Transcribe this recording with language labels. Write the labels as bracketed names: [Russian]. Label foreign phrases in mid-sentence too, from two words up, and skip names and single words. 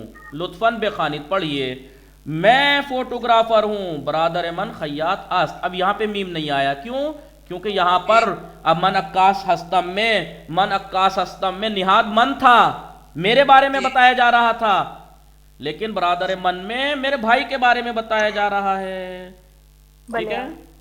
[Persian] لطفاً بے خوانید [Urdu] پڑھیے, میں فوٹوگرافر ہوں. [Persian] برادر من خیاط است. [Urdu] اب یہاں پہ میم نہیں آیا, کیوں؟ کیونکہ یہاں پر اب [Persian] من عکاس ہستم [Urdu] میں نہاد من تھا, میرے بارے میں بتایا جا رہا تھا, لیکن [Persian] برادر من [Urdu] میں میرے بھائی کے بارے میں بتایا جا رہا ہے. ٹھیک ہے.